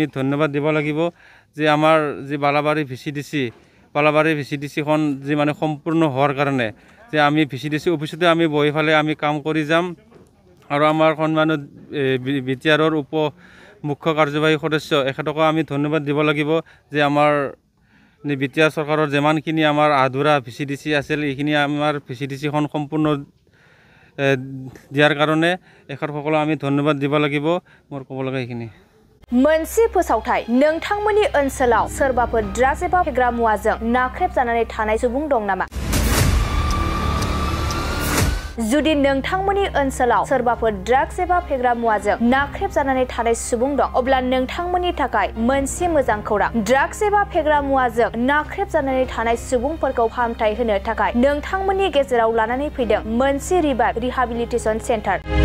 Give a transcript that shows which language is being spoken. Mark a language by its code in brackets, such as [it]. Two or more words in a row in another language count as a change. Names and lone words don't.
[as] ধন্যবাদ দিব লাগিব যে আমাৰ যি বালাবাৰী BCDCখন যি মানে সম্পূৰ্ণ হোৱাৰ কাৰণে যে আমি BCDC অফিচতে আমি বহি ফালে আমি কাম কৰি যাম আৰু আমাৰ সন্মানীয় BTRৰ মুখ্য কাৰ্যবাহী সদস্য এখেতকো আমি ধন্যবাদ দিব লাগিব যে আমাৰ BTR চৰকাৰৰ যিমানখিনি আমাৰ আধৰুৱা BCDC আছিল এইখিনি আমাৰ BCDCখন সম্পূৰ্ণ দিয়াৰ কাৰণে এখেতসকলক আমি ধন্যবাদ দিব লাগিব মোৰ ক'ব লগা এইখিনি [brx] मोनसे फोसावथाय नोंथांमोननि ओनसोलाव सोरबाफोर ड्राग्स एबा फेग्रा मुवाजों नाख्रेबजानानै थानाय सुबुं दं नामा जुदि नोंथांमोननि ओनसोलाव सोरबाफोर ड्राग्स एबा फेग्रा मुवाजों नाख्रेबजानानै थानाय सुबुं दं अब्ला नोंथांमोननि थाखाय मोनसे मोजां खौरां ड्राग्स एबा फेग्रा मुवाजों नाख्रेबजानानै थानाय सुबुंफोरखौ फाहामथाय होनो थाखाय नोंथांमोननि गेजेराव लानानै फैदों मोनसे [en] rehabilitation centre